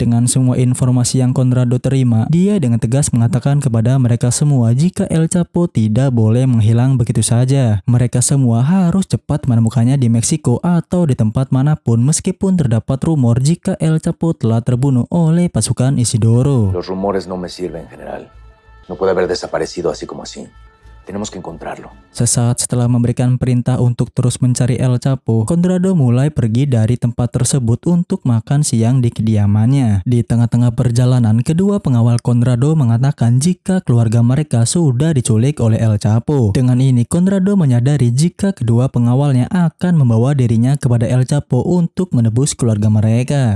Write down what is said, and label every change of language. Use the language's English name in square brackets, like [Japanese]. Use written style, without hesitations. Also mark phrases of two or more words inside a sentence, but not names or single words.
[Indonesian] Dengan semua informasi yang Conrado terima, dia dengan tegas mengatakan kepada mereka semua jika El Chapo tidak boleh menghilang begitu saja. Mereka semua harus cepat menemukannya di Meksiko atau di tempat manapun meskipun terdapat rumor jika El Chapo telah terbunuh oleh pasukan Isidoro. [Spanish] Los rumores no me sirven, general. No puede haber desaparecido así como así. Tenemos que encontrarlo. [Indonesian] Sesaat setelah memberikan perintah untuk terus mencari El Chapo, Conrado mulai pergi dari tempat tersebut untuk makan siang di kediamannya. Di tengah-tengah perjalanan, kedua pengawal Conrado mengatakan jika keluarga mereka sudah diculik oleh El Chapo. Dengan ini, Conrado menyadari jika kedua pengawalnya akan membawa dirinya kepada El Chapo untuk menebus keluarga mereka.